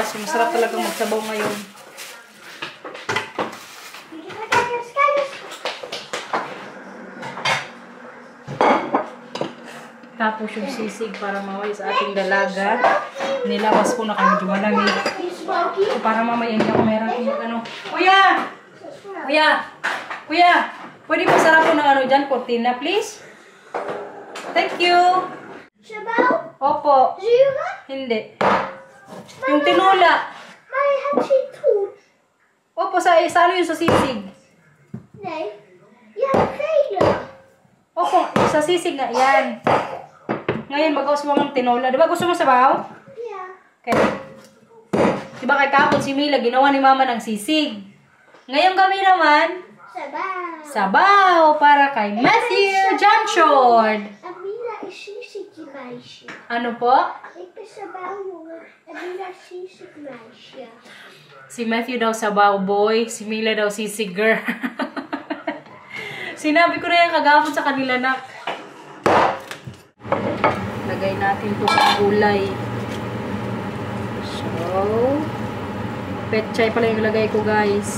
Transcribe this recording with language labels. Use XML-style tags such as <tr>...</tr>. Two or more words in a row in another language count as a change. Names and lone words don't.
<tl>Masarap talagang magsabaw ngayon. Tapos yung sisig para mamaya sa ating dalaga. Nilawas ko na kami medyo malamig. So, para mamaya hindi ako meron yung Kuya! Kuya! Kuya! Pwede pa sarap ko ng dyan, cortina,</tl> <en>please? Thank you!</en> <tl>Sabaw? Opo.</tl> <nl>Zuren?</nl> <tl>Hindi. Yung tinola.</tl> <nl>Maar je hebt citroen.</nl> <tl>Opo, sa ano yung sa sisig?</tl> <nl>Nee. Je hebt gele.</nl> <tl>Opo, sa sisig na. Yan. Ngayon, magawas mo ng tinola. Diba gusto mo sabaw?</tl> <nl>Ja.</nl> <en>Okay.</en> <tl>Diba kay kapon si Mila, ginawa ni Mama ng sisig. Ngayon kami naman, Sabaw. sabaw para kay Matthew Janchord.</tl> <nl>Amila is sisig meisje.</nl> <tl>Ano po?</tl> <nl>Ik ben sabauwjongen. Amila is sisig meisje.</nl> <tl>Si Matthew daw sabaw boy, si Mila daw sisig girl. Sinabi ko na yan kagapon sa kanila na lagay natin itong gulay. So, petchay pala yung lagay ko guys.</tl>